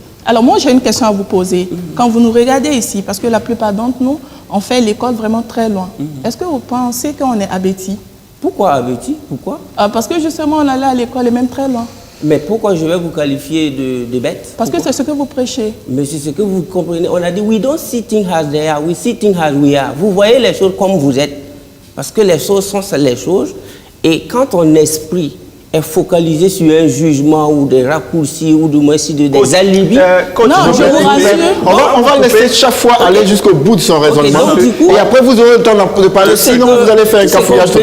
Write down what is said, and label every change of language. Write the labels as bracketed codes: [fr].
[fr] Alors moi, j'ai une question à vous poser. Quand vous nous regardez ici, parce que la plupart d'entre nous, on fait l'école vraiment très loin. Est-ce que vous pensez qu'on est abétis? Pourquoi abétis? Pourquoi? Parce que justement, on allait à l'école et même très loin. Mais pourquoi je vais vous qualifier de bête? Parce que c'est ce que vous prêchez. Mais c'est ce que vous comprenez. On a dit, [en] we don't see things as they are, we see things as we are. [fr] Vous voyez les choses comme vous êtes. Parce que les choses sont les choses. Et quand ton esprit est focalisé sur un jugement ou des raccourcis ou du moins des alibis... non, je vous rassure. On va laisser chaque fois aller jusqu'au bout de son raisonnement. Donc, du coup, et après, vous aurez le temps de parler. Sinon, vous allez faire un cafouillage total.